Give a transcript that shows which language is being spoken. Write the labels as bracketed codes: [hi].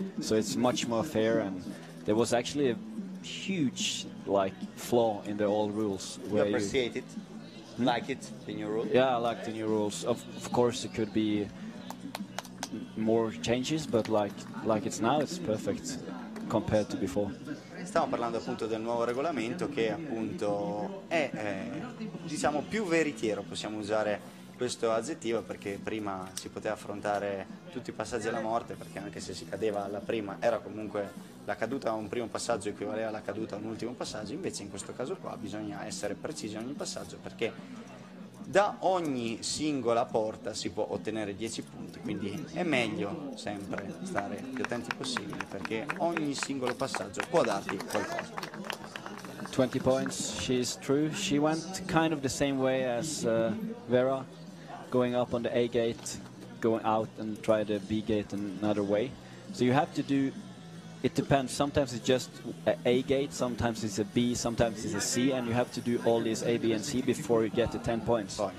[en] So it's much more fair, and there was actually a huge flaw in the old rules. You appreciate it? Like it, the new rules? Yeah, I like the new rules. Of course it could be more changes, but like it's now, it's perfect compared to before. [it] Stiamo parlando appunto del nuovo regolamento, che appunto è diciamo più veritiero, possiamo usare questo aggettivo, perché prima si poteva affrontare tutti i passaggi alla morte, perché anche se si cadeva alla prima era comunque la caduta a un primo passaggio equivaleva alla caduta a un ultimo passaggio. Invece in questo caso qua bisogna essere precisi in ogni passaggio, perché da ogni singola porta si può ottenere 10 punti, quindi è meglio sempre stare più attenti possibile, perché ogni singolo passaggio può darti qualcosa. [en] 20 points, she's through. She went kind of the same way as Vera, going up on the A gate, going out and try the B gate another way. So you have to do, it depends, sometimes it's just a gate, sometimes it's a B, sometimes it's a C, and you have to do all these A, B and C before you get to 10 points.